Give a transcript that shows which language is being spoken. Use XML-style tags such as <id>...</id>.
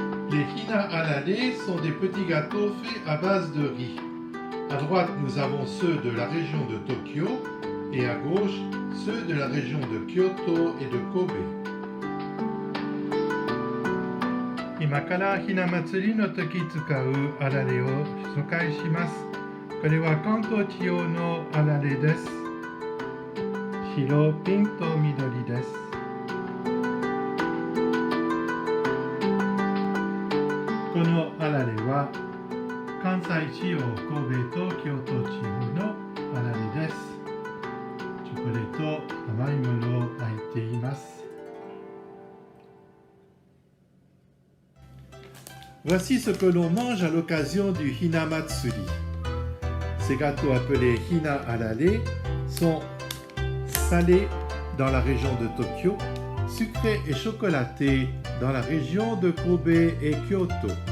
<fr>Les hina-alale sont des petits gâteaux faits à base de riz. À droite, nous avons ceux de la région de Tokyo et à gauche, ceux de la région de Kyoto et de Kobe.</fr> <ja>今からひな祭りの時使うあられを紹介します。これは関東地方のあられです。白、ピンクと緑です。このあられは関西地方、神戸と京都地方のあられです。チョコレート、甘いものを焼いています。</ja> <fr>Voici ce que l'on mange à l'occasion du Hina-Matsuri. Ces gâteaux appelés hina-alale sont salés dans la région de Tokyo, sucrés et chocolatés dans la région de Kobe et Kyoto.</fr>